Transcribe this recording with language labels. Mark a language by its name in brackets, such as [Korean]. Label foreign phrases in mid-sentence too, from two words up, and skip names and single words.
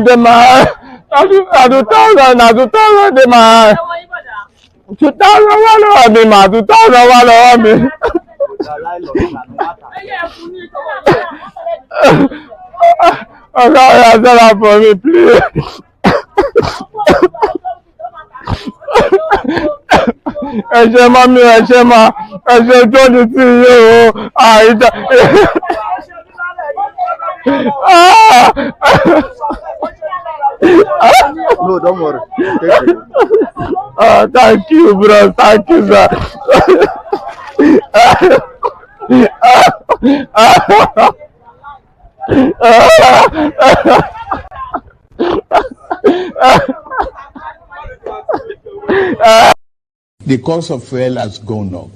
[English] de my, I do 2,000 de my, 2,000 de my, 2,000 me. Oh God, sell that for me, please. [Yoruba] Ẹ ṣé mami, ẹ ṣé ma, ẹ ṣé tó ní sí iye o, àìjà. [English] No, don't worry. Thank you, bro. Thank you, sir. The cost of fuel has gone up.